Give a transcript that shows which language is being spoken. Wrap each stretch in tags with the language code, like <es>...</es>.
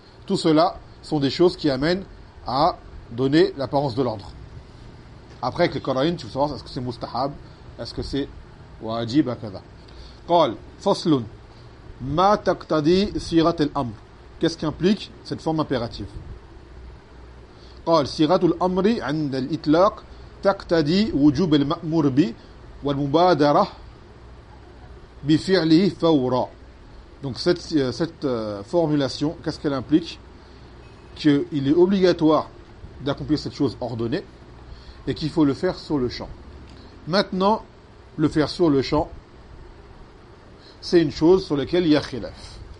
<fr>Tout cela sont des choses qui amènent à donner l'apparence de l'ordre. Après, avec le Qara'in, tu veux savoir est-ce que c'est mustahab, est-ce que c'est wajib, akada.</fr> <ar>Qal, faslun, ma taqtadi sirat al-amr.</ar> <fr>Qu'est-ce qu'implique cette forme impérative?</fr> <ar>قال صيغه الامر عند الاطلاق تقتضي وجوب المامور به والمبادره بفعله فورا.</ar> <fr>Donc cette formulation, qu'est-ce qu'elle implique? Que il est obligatoire d'accomplir cette chose ordonnée et qu'il faut le faire sur le champ. Maintenant, le faire sur le champ, c'est une chose sur laquelle il y a khilaf.</fr>